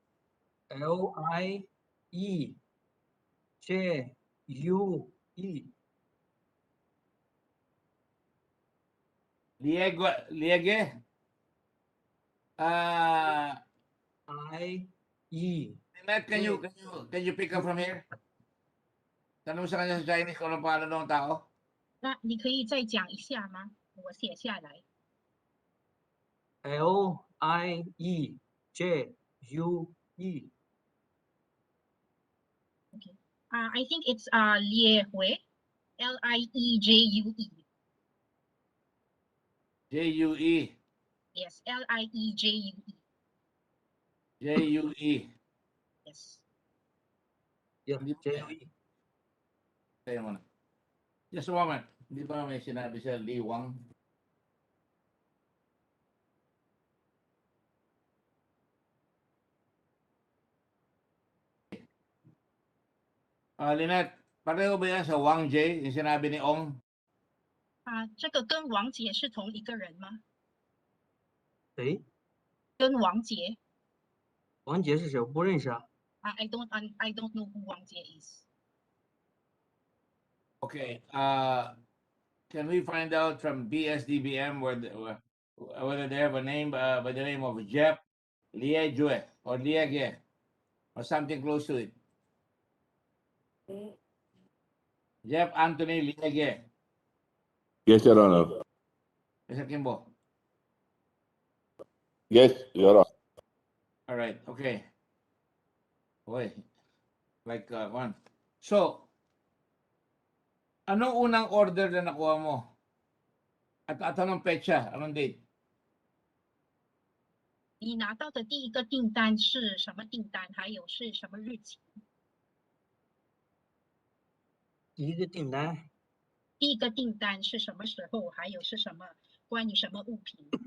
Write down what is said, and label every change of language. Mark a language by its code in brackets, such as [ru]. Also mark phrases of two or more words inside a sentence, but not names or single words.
[en] L-I-E. J-U-E. Liege? I-E. Matt, can you pick up from here? [tl] Tanong mo sa kanya sa Chinese kung anong pangalan ng tao? [zh] 那你可以再讲一下吗？我写下来。 [en] L-I-E-J-U-E. Okay. I think it's Liegue. L-I-E-J-U-E. J-U-E. Yes, L-I-E-J-U-E. J-U-E. Yes. Yeah, J-U-E. [tl] Kaya mo na. [en] Just a moment. [tl] Hindi ba may sinabi siya Liwang? Lynette, pareho ba yan sa Wang J, yung sinabi ni Ong? [zh] 这个跟王杰是同一个人吗？谁？跟王杰。王杰是谁？我不认识啊。 [en] I don't know who Wang Jie is. Okay. Can we find out from PS-DBM whether they have a name by the name of Jeff Liege or Liege or something close to it? Jeff Anthony Liege. Yes, Your Honor. Mr. Kimbo. Yes, Your Honor. All right. Okay. Boy, like one. So, [tl] anong unang order na nakuha mo? At anong petsa? Anong date? [zh] 你拿到的第一个订单是什么订单？还有是什么日期？第一个订单。第一个订单是什么时候？还有是什么？关于什么物品？